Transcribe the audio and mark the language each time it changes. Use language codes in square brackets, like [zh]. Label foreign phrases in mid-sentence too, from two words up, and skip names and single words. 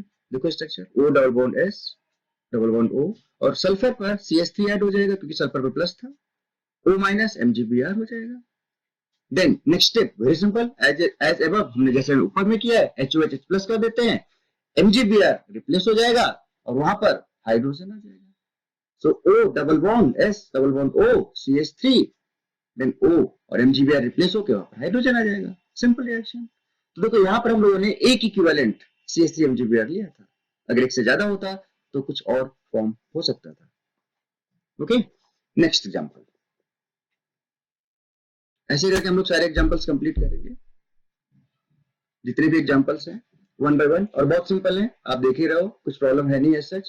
[hi] देखो स्ट्रक्चर O [en] double bond [hi] S [en] double bond [hi] O, और सल्फर पर CH3 ऐड हो जाएगा क्योंकि सल्फर पर प्लस था, O माइनस MgBr हो जाएगा। [en] then next step very simple, as above, [hi] हमने जैसे ऊपर में किया है HOH H+ कर देते हैं। MgBr रिप्लेस हो जाएगा और वहां पर हाइड्रोजन आ जाएगा. [en] So O double bond S double bond O CH3 then O [hi] और MgBr रिप्लेस होकर वहां पर हाइड्रोजन आ जाएगा. [en] simple reaction. [hi] तो देखो यहाँ पर हम लोगों ने एक इक्विवेलेंट CH3 MgBr लिया था. अगर एक से ज्यादा होता तो कुछ और फॉर्म हो सकता था. [en] OK, next example. [hi] ऐसे करके हम लोग सारे [en] examples complete [hi] करेंगे, जितने भी एग्जांपल्स हैं [en] one by one, [hi] और बहुत सिंपल है, आप देख ही रहे हो, कुछ प्रॉब्लम है नहीं है सच.